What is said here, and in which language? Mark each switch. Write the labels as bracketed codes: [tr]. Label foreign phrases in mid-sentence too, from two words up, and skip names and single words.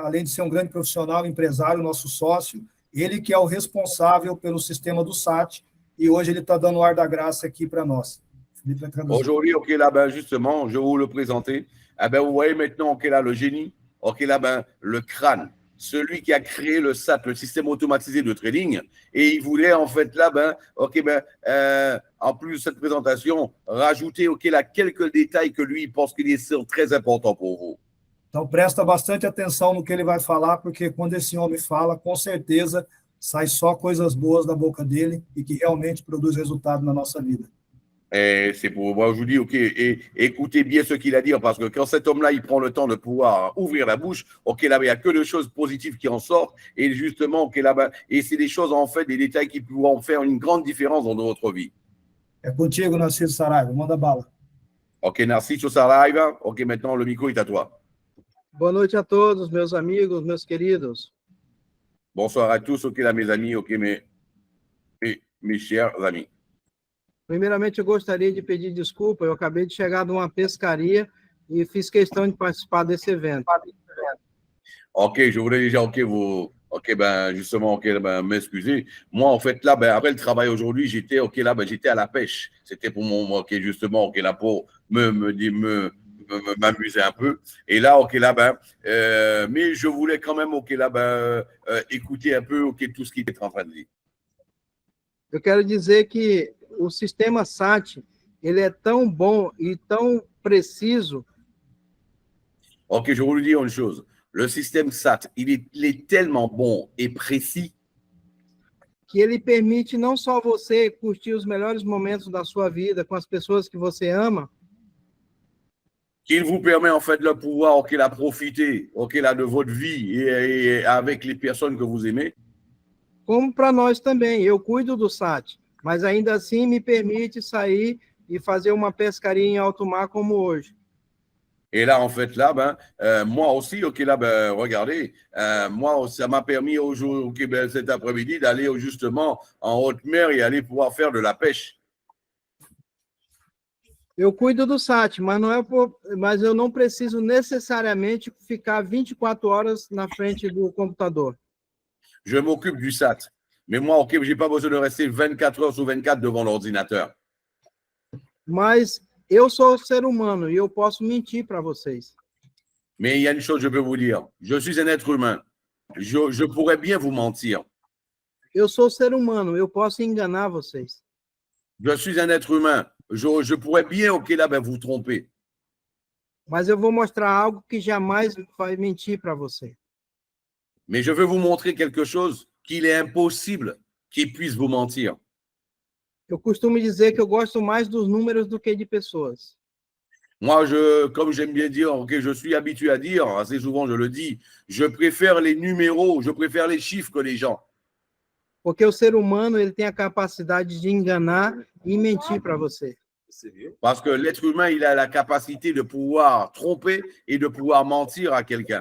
[pt] Além de ser um grande profissional, empresário, nosso sócio, ele que é o responsável pelo sistema do SAT, e hoje ele está dando o ar da graça aqui para nós. Felipe vai traduzir. [fr] Aujourd'hui, OK, là, ben, justement, je vais vous le présenter. Eh ben, vous voyez maintenant, OK, là, le génie, OK, là, ben, le crâne, celui qui a créé le SAT, le système automatisé de trading, et il voulait, en fait, là, ben, OK, ben, en plus de cette présentation, rajouter, OK, là, quelques détails que lui, il pense qu'ils sont très importants pour vous. [pt] Então, presta bastante atenção no que ele vai falar, porque quando esse homem fala, com certeza sai só coisas boas da boca dele e que realmente produz resultado na nossa vida. [fr] Et c'est pour moi, je vous dis, OK, et écoutez bien ce qu'il a à dire, parce que quand cet homme-là, il prend le temps de pouvoir ouvrir la bouche, OK, là, il n'y a que des choses positives qui en sortent, et justement, OK, là, et c'est des choses, en fait, des détails qui pourront faire une grande différence dans votre vie. [pt] É contigo, Narciso Saraiva, manda bala. [fr] OK, Narciso Saraiva, OK, maintenant, le micro est à toi. [pt] Boa noite a todos, meus amigos, meus queridos. [fr] Bonsoir à tous, OK, là, mes amis, OK, mes chers amis. [pt] Primeiramente, eu gostaria de pedir desculpa, eu acabei de chegar de uma pescaria e fiz questão de participar desse evento. [fr] OK, je voulais déjà, OK, ben, justement, OK, ben, m'excuser. Moi, en fait, là, ben, après le travail aujourd'hui, j'étais, OK, là, ben, j'étais à la pêche. C'était pour mon, OK, justement, OK, là, pour m'amuser un peu. Et là, OK, là, ben, mais je voulais quand même, OK, là, ben, écouter un peu, OK, tout ce qu'il était en train de dire. [pt] Eu quero dizer que o sistema SAT, ele é tão bom e tão preciso [fr] OK, je vais vous dire une chose. Le système SAT, il est tellement bon et précis [pt] que ele permite não só você curtir os melhores momentos da sua vida com as pessoas que você ama, [fr] qu'il vous permet en fait de pouvoir, OK, là, profiter, OK, là, de votre vie et avec les personnes que vous aimez. [pt] como para nós também. Eu cuido do SAT, mas ainda assim me permite sair e fazer uma pescaria em alto mar como hoje. [fr] Et là, en fait, là, ben, moi aussi, OK, là, ben, regardez, moi, ça m'a permis aujourd'hui, OK, ben, cet après-midi d'aller justement en haute mer et aller pouvoir faire de la pêche. [pt] Eu cuido do SAT, mas eu não preciso necessariamente ficar 24 horas na frente do computador. [fr] Je m'occupe du SAT. Mais moi, OK, je n'ai pas besoin de rester 24 heures sur 24 devant l'ordinateur. [pt] Mas eu sou ser humano e eu posso mentir para vocês. [fr] Mais il y a une chose, je peux vous dire. Je suis un être humain. Je pourrais bien vous mentir. [pt] Eu sou ser humano, eu posso enganar vocês. [fr] Je suis un être humain. Je pourrais bien, OK, là, ben, vous tromper. [pt] Mas eu vou mostrar algo que jamais vai mentir para você. [fr] Mais je veux vous montrer quelque chose qu'il est impossible qu'il puisse vous mentir. [pt] Eu costumo dizer que eu gosto mais dos números do que de pessoas. [fr] Moi, comme j'aime bien dire, OK, je suis habitué à dire, assez souvent je le dis, je préfère les numéros, je préfère les chiffres que les gens. [pt] Porque o ser humano, ele tem a capacidade de enganar e mentir para você. [fr] Parce que l'être humain, il a la capacité de pouvoir tromper et de pouvoir mentir à quelqu'un.